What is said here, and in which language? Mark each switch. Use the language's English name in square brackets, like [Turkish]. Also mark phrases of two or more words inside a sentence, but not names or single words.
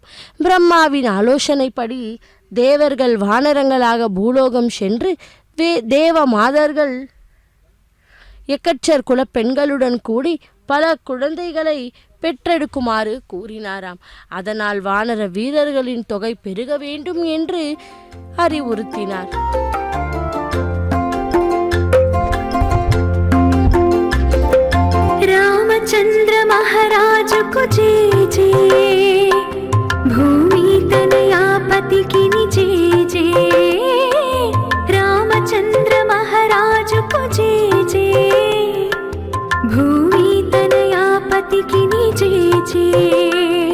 [Tamil] பிரம்மாவின் ஆலோசனைப்படி தேவர்கள் வானரங்களாக பூலோகம் சென்று தேவ மாதர்கள் எக்கச்சர் குல பெண்களுடன் கூடி பல குழந்தைகளை பெற்றெடுக்குமாறு கூறினாராம். அதனால் வானர வீரர்களின் தொகை பெருக வேண்டும் என்று அறிவுறுத்தினார். [Hindi] रामचंद्र महाराज को जय जय, भूमि तनया पति की जय जय। रामचंद्र महाराज को जय जय, भूमि तनया पति की जय जय।